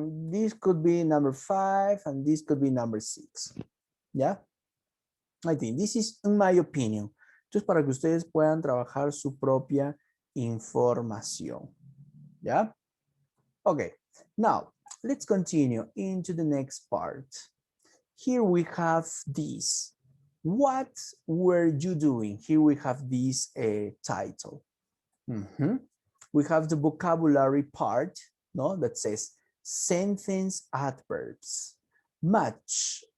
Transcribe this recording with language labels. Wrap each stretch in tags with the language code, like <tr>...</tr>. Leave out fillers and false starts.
<en>This could be number 5 and this could be number 6. Yeah, I think this is in my opinion.</en> <es>Entonces, para que ustedes puedan trabajar su propia información.</es> <en>Yeah? Okay, now let's continue into the next part. Here we have this. What were you doing? Here we have this title. We have the vocabulary part, no, that says sentence adverbs. Match.</en>